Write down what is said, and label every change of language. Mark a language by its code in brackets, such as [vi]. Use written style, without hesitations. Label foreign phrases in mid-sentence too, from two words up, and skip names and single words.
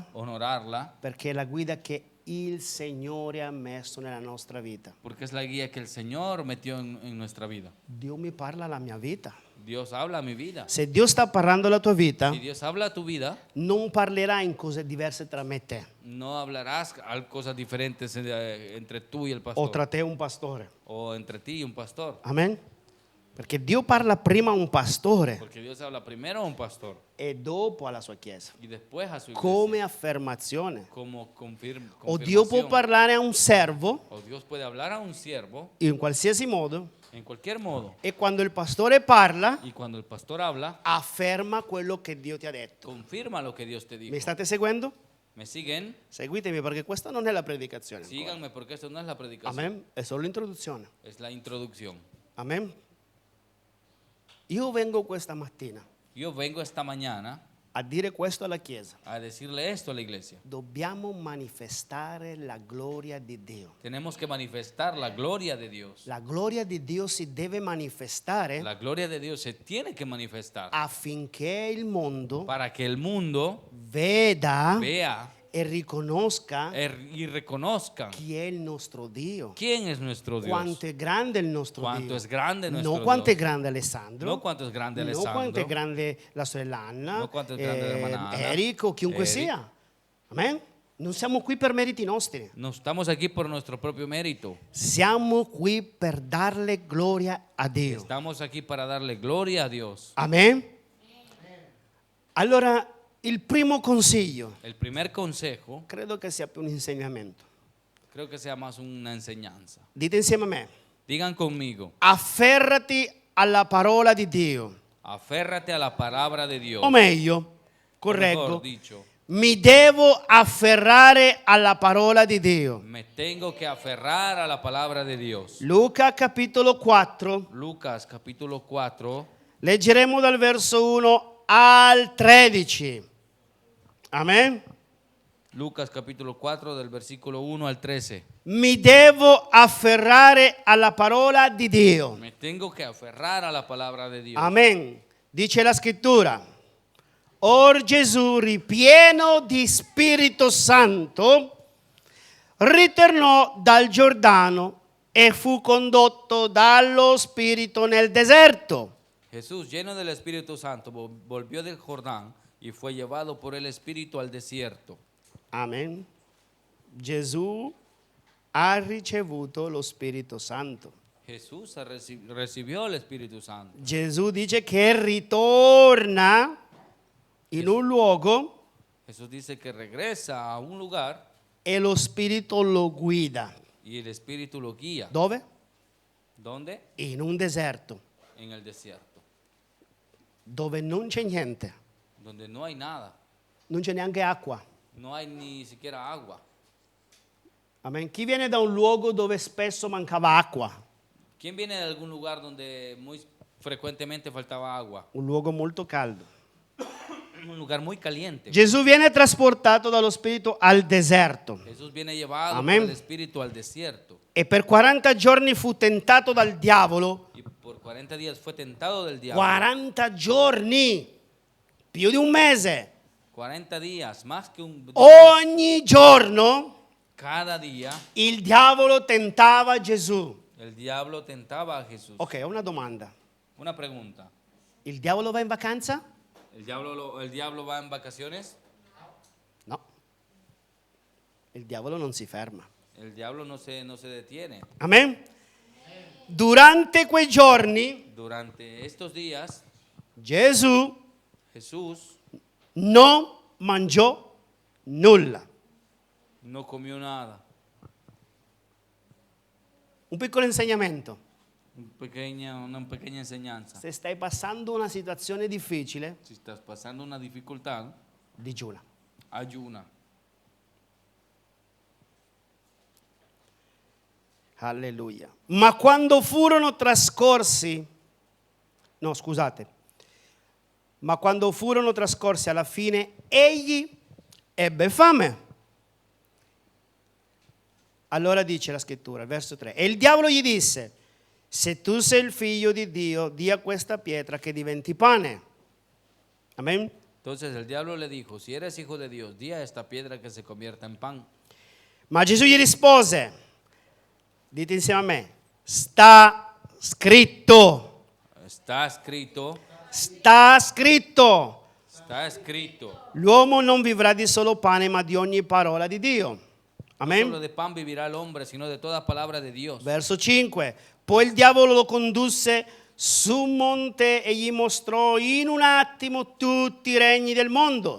[it] honorarla, perché è la guida che il Signore ha messo nella nostra vita. [es] porque es la guía que el Señor metió en nuestra vida. [it] Dio mi parla alla mia vita. [es] Dios habla a mi vida. [it] Se Dio sta parlando alla tua vita, [es] Si Dios habla a tu vida, [it] non parlerà in cose diverse tra me e te [es] no hablarás cosas diferentes entre tú y el o pastor [it] tra te e un pastore. [es] o entre ti y un pastor. Amen. [it] Perché Dio parla prima a un pastore [es] Porque Dios habla primero a un pastor [it] e dopo alla sua chiesa, [es] y después a su iglesia. [it] come affermazione. [es] Como [it] O Dio può [es] confirmación. [it] parlare a un servo [es] O Dios puede hablar a un siervo [it] in qualsiasi modo, [es] en cualquier modo. [it] e quando il pastore parla, [es] Y cuando el pastor habla, [it] afferma quello che Dio ti ha detto. [es] confirma lo que Dios te dijo. [it] Mi state seguendo? [es] ¿Me siguen? [it] Seguitemi perché questa non è la predicazione. ancora. [es] Síganme porque esto no es la predicación. [it] Amen? È solo l'introduzione. [es] Es la introducción. Amen? [it] Io vengo questa mattina [es] Yo vengo esta mañana [it] a dire questo alla Chiesa. [es] a decirle esto a la iglesia. [it] Dobbiamo manifestare la gloria di Dio. [es] Tenemos que manifestar la gloria de Dios. [it] La gloria di Dio si deve manifestare [es] La gloria de Dios se tiene que manifestar [it] affinché il mondo [es] para que el mundo [it] veda [es] vea [it] e riconosca [es] y reconozca [it] chi è il nostro Dio. [es] quién es nuestro Dios. [it] Quanto è grande il nostro [es] Cuánto [it] Dio. [es] es grande nuestro [it] Non quanto è [es] Dios. [it] grande Alessandro. [es] No cuánto es grande [it] Non [es] Alessandro. [it] quanto è grande la sorella Anna. No quanto è grande la hermana Anna. Eric o chiunque [es] Eric. [it] sia. Amen? Non siamo qui per meriti nostri. [es] No estamos aquí por nuestro propio mérito. [it] Siamo qui per darle gloria a Dio. [es] Estamos aquí para darle gloria a Dios. Amen? [it] Allora, il primo consiglio, [es] El primer consejo [it] credo che sia più un insegnamento. [es] creo que sea más una enseñanza. [it] Dite insieme a me. [es] Digan conmigo, [it] Afferrati alla parola di Dio. [es] aférrate a la palabra de Dios. [it] O meglio, [es] O [it] correggo, [es] mejor dicho, [it] mi devo afferrare alla parola di Dio. [es] me tengo que aferrar a la palabra de Dios. [it] Luca capitolo 4, [es] Lucas capítulo 4, [it] leggeremo dal verso 1 al 13. Amen? [es] Lucas capítulo 4 del versículo 1 al 13. [it] Mi devo afferrare alla parola di Dio. [es] Me tengo que aferrar a la palabra de Dios. [it] Amen. Dice la scrittura. Or Gesù, ripieno di Spirito Santo, ritornò dal Giordano e fu condotto dallo Spirito nel deserto. [es] Jesús, lleno del Espíritu Santo, volvió del Jordán y fue llevado por el Espíritu al desierto. Amen. [it] Gesù ha ricevuto lo Spirito Santo. [es] Jesús recibió el Espíritu Santo. [it] Gesù dice che ritorna in un luogo [es] Jesús dice que regresa a un lugar [it] e lo Spirito lo guida. [es] y el Espíritu lo guía. [it] Dove? [es] ¿Dónde? [it] In un deserto, [es] En el desierto, [it] dove non c'è niente, [es] donde no hay nada, [it] non c'è neanche acqua. [es] no hay ni siquiera agua. Amen. [it] Chi viene da un luogo dove spesso mancava acqua? [es] ¿Quién viene de algún lugar donde muy frecuentemente faltaba agua? [it] Un luogo molto caldo. [es] Un lugar muy caliente. [it] Gesù viene trasportato dallo Spirito al deserto [es] Jesús viene llevado Amén. por el Espíritu al desierto [it] e per 40 giorni fu tentato dal diavolo. [es] y por 40 días fue tentado del diablo. [it] 40 giorni, più di un mese. [es] 40 días, más que un... [it] Ogni giorno [es] Cada día [it] il diavolo tentava Gesù. [es] el diablo tentaba a Jesús. [it] Ok, una domanda. [es] Una pregunta. [it] Il diavolo va in vacanza? [es] ¿El diablo va en vacaciones? [it] No. Il diavolo non si ferma. [es] El diablo no se detiene. [it] Amen? Durante quei giorni [es] Durante estos días, [it] Gesù [es] Jesús [it] non mangiò nulla. [es] no comió nada. [it] Un piccolo insegnamento. [es] Una pequeña enseñanza. [it] Se stai passando una situazione difficile, [es] Si estás pasando una dificultad, [it] digiuna. [es] ayuna. [it] Alleluia. Ma quando furono trascorsi, no scusate, ma quando furono trascorsi alla fine, egli ebbe fame. Allora dice la scrittura, verso 3, e il diavolo gli disse, se tu sei il figlio di Dio, di a questa pietra che diventi pane. Amen. [es] Entonces el diablo le dijo, si eres hijo de Dios, di a esta piedra que se convierta en pan. [it] Ma Gesù gli rispose, dite insieme a me, sta scritto, [es] Está escrito, [it] sta scritto, [es] está escrito. [it] l'uomo non vivrà di solo pane ma di ogni parola di Dio. [es] No solo Amen. de pan vivirá el hombre, sino de toda palabra de Dios. [it] Verso 5, poi il diavolo lo condusse su un monte e gli mostrò in un attimo tutti i regni del mondo.